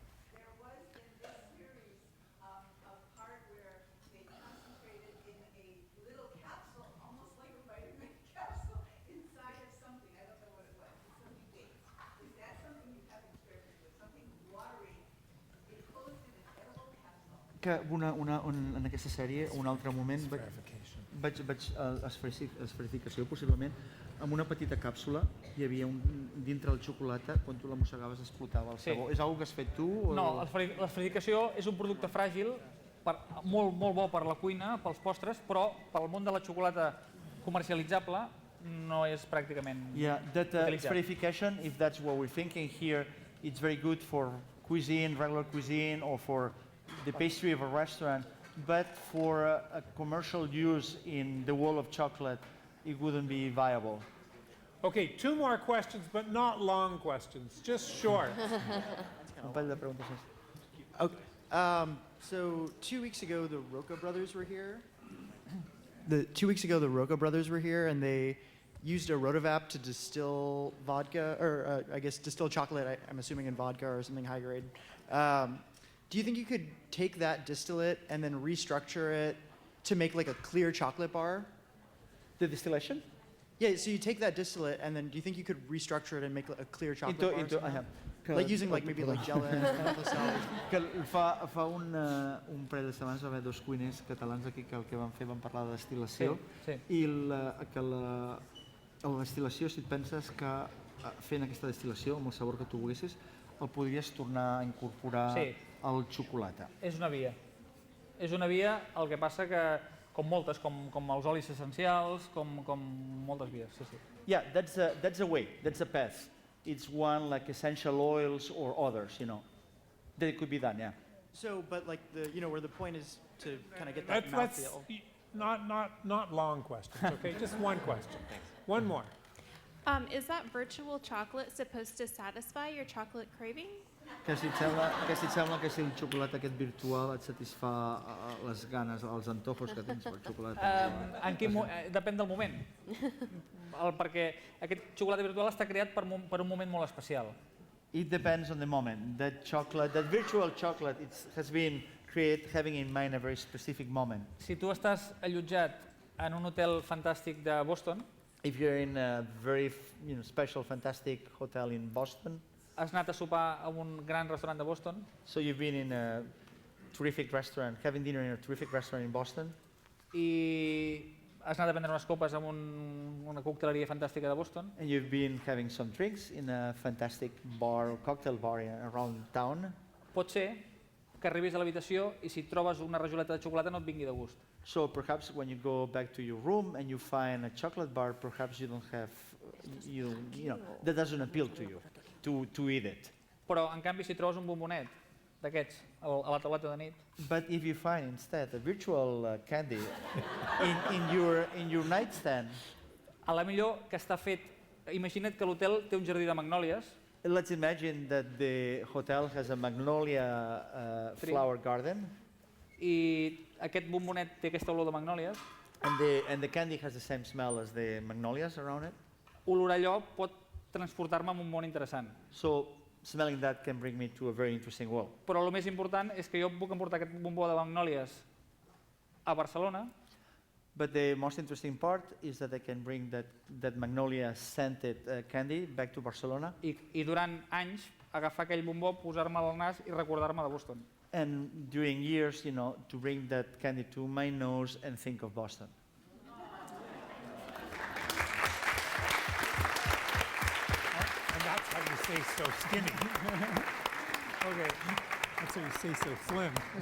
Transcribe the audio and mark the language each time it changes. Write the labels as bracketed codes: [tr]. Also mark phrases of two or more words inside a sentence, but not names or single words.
[en] There was in this series a part where they concentrated in a little capsule, almost like a vitamin capsule, inside of something. I don't know what it was. It's something big. Is that something you have experimented with? Something watery, enclosed in an edible capsule? [ca] Que en aquesta sèrie, un altre moment, vaig esferificació, possiblement, amb una petita càpsula hi havia dintre el xocolata, quan tu la mossegaves explotava el Sí. sabor. És algo que has fet tu? O... No, l'esferificació és un producte fràgil, molt bo per la cuina, pels postres, però pel món de la xocolata comercialitzable no és pràcticament [en] Yeah, that [ca] utilitzat. [en] esferification, if that's what we're thinking here, it's very good for cuisine, regular cuisine, or for the pastry of a restaurant, but for a commercial use in the world of chocolate, it wouldn't be viable. Okay, 2 more questions, but not long questions, just short. [ca] Un parell de preguntes més. [en] Okay. So 2 weeks ago, the Roca brothers were here. 2 weeks ago, the Roca brothers were here, and they used a rotovap to distill vodka, or I guess distill chocolate. I'm assuming in vodka or something high grade. Do you think you could take that distillate and then restructure it to make like a clear chocolate bar? The distillation? Yeah. So you take that distillate, and then do you think you could restructure it and make a clear chocolate bar? Like using like maybe like gelatin. [ca] Que fa un parell de setmanes va haver 2 cuiners catalans aquí que el que van fer van parlar de destil·lació i que la destil·lació, si et penses que fent aquesta destil·lació amb el sabor que tu volguessis el podries tornar a incorporar al xocolata. És una via. És una via, el que passa que com moltes, com els olis essencials, com moltes vies. Sí. [en] Yeah, that's a way, that's a path. It's one like essential oils or others, that it could be done, yeah. So, but like where the point is to kind of get that Let's mouthfeel. not long questions, okay? Just one question. One more. Is that virtual chocolate supposed to satisfy your chocolate craving? [ca] Que si et sembla que si el xocolata aquest virtual et satisfà les ganes, els antojos que tens pel xocolata. Depèn del moment. Perquè aquest xocolata virtual està creat per un moment molt especial. [en] It depends on the moment. That virtual chocolate, has been created having in mind a very specific moment. [ca] Si tu estàs allotjat en un hotel fantàstic de Boston, [en] if you're in a very special, fantastic hotel in Boston, [ca] has anat a sopar a un gran restaurant de Boston, [en] so you've been in a terrific restaurant, having dinner in a terrific restaurant in Boston, [ca] i has anat a prendre unes copes en una cocteleria fantàstica de Boston, [en] and you've been having some drinks in a fantastic bar, cocktail bar around town, [ca] pot ser que arribis a l'habitació i si trobes una rajoleta de xocolata no et vingui de gust. [en] So perhaps when you go back to your room and you find a chocolate bar, perhaps you don't have, that doesn't appeal to you to eat it. [ca] Però en canvi si trobes un bombonet d'aquests a la tauleta de nit, [en] But if you find instead a virtual candy in your nightstand, [ca] a la millor que està fet, imagina't que l'hotel té un jardí de magnòlies, [en] let's imagine that the hotel has a magnolia flower garden, [ca] i aquest bombonet té aquesta olor de magnòlies, [en] and the candy has the same smell as the magnolias around it. [ca] olorar allò pot transportar-me a un món interessant. [en] So smelling that can bring me to a very interesting world. [ca] Però el més important és que jo puc emportar aquest bombó de magnòlies a Barcelona, [en] But the most interesting part is that I can bring that magnolia scented candy back to Barcelona. [ca] i durant anys agafar aquell bombó, posar-me al nas i recordar-me de Boston. [en] And during years, to bring that candy to my nose and think of Boston. And that's how you stay so skinny. Okay, that's how you stay so slim.